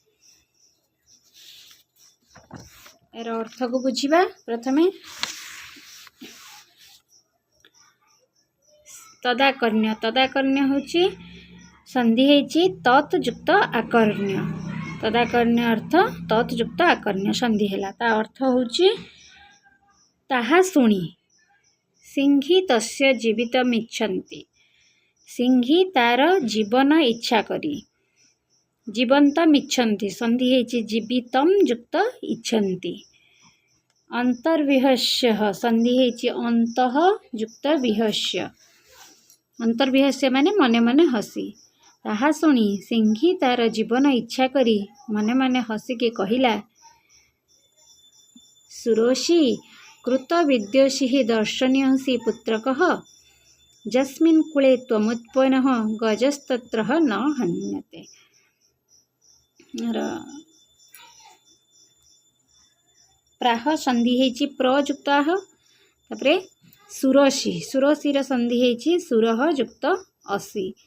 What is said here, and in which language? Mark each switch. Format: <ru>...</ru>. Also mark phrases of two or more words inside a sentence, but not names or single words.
<or>ଏର ଅର୍ଥ କୋ ବୁଝିବା। ପ୍ରଥମେ ତଦାକର୍ଣ୍ୟ ତଦାକର୍ଣ୍ୟ ହୋଚି ସନ୍ଧି ହେଚି ତତ୍ ଯୁକ୍ତ ଆକର୍ଣ୍ୟ। ତଦାକର୍ଣ୍ୟ ଅର୍ଥ ତତ୍ ଯୁକ୍ତ ଆକର୍ଣ୍ୟ ସନ୍ଧି ହେଲା। ତା ଅର୍ଥ ହୋଚି ତାହା ଶୁଣି।</or> <sa>सिंही तस्य जीवितमिच्छन्ति।</sa> <or>ସିଂହୀ ତାର ଜୀବନ ଇଚ୍ଛା କରି। ଜୀବନ୍ତମିଚ୍ଛନ୍ତି ସନ୍ଧି ହେଚି ଜୀବିତମ ଯୁକ୍ତ ଇଚ୍ଛନ୍ତି। ଅନ୍ତର୍ବିହସ୍ୟଃ ସନ୍ଧି ହେଚି ଅନ୍ତଃ ଯୁକ୍ତ ବିହସ୍ୟ। ଅନ୍ତର୍ବିହସ୍ୟ ମାନେ ମନେ ମନେ ହସି। ତାହା ଶୁଣି ସିଂହୀ ତାର ଜୀବନ ଇଚ୍ଛା କରି ମନେ ମନେ ହସି କେ କହିଲା</or> <sa>सुरोषि कृत विद्योषि दर्शनीयसि पुत्रकः यस्मिन् कुले त्वमुत्पन्नः गजस्तत्र न हन्यते।</sa> <or>ପ୍ରାହ ସନ୍ଧି ହେଚି ପ୍ରଯୁକ୍ତାଃ ତାପରେ ସୁରସି ସୁରସିର ସନ୍ଧି ହେଚି ସୁରଃ ଯୁକ୍ତ ଅସି।</or>